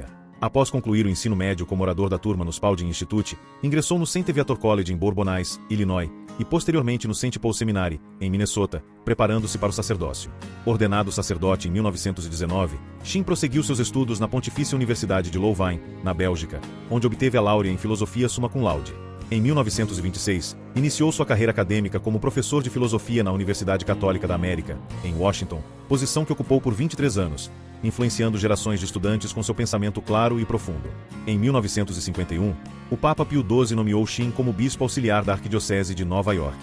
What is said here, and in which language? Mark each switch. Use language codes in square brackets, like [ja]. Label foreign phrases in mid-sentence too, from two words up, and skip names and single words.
[pt] Após concluir o ensino médio como orador da turma no Spalding Institute, ingressou no St. Viator College em Bourbonnais, Illinois, e posteriormente no St. Paul Seminary, em Minnesota, preparando-se para o sacerdócio. Ordenado sacerdote em 1919, Sheen prosseguiu seus estudos na Pontifícia Universidade de Louvain, na Bélgica, onde obteve a laurea em filosofia [la] summa cum laude. [pt] Em 1926, iniciou sua carreira acadêmica como professor de filosofia na Universidade Católica da América, em Washington, posição que ocupou por 23 anos, influenciando gerações de estudantes com seu pensamento claro e profundo. Em 1951, o Papa Pio XII nomeou Sheen como bispo auxiliar da Arquidiocese de Nova York.